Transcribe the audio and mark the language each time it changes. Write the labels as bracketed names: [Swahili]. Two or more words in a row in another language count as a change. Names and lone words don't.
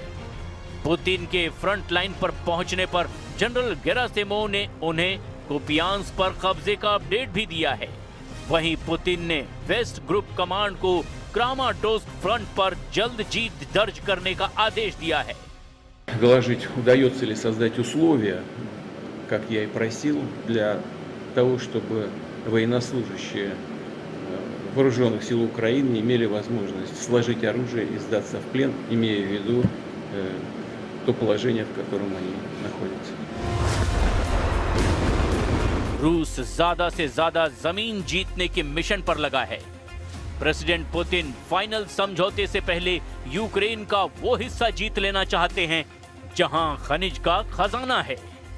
[Hindi] पुतिन के [English] front line [Hindi] पर पहुंचने पर जनरल गेरासिमोव ने उन्हें कुपियांस्क पर कब्जे का अपडेट भी दिया है। वहीं पुतिन ने [English] West Group Command [Hindi] को क्रामाटोर्स्क फ्रंट पर जल्द जीत दर्ज करने का आदेश दिया है। [Russian] Доложить, удается ли создать условия, как я и просил, для того, чтобы военнослужащие вооруженных сил Украины имели возможность сложить оружие и сдаться в плен, имея в виду то положение, в котором они находятся. [Hindi] रूस ज्यादा से ज्यादा जमीन जीतने के मिशन पर लगा है। प्रेसिडेंट पुतिन फाइनल समझौते से पहले यूक्रेन का वो हिस्सा जीत लेना चाहते हैं जहां खनिज का खजाना है।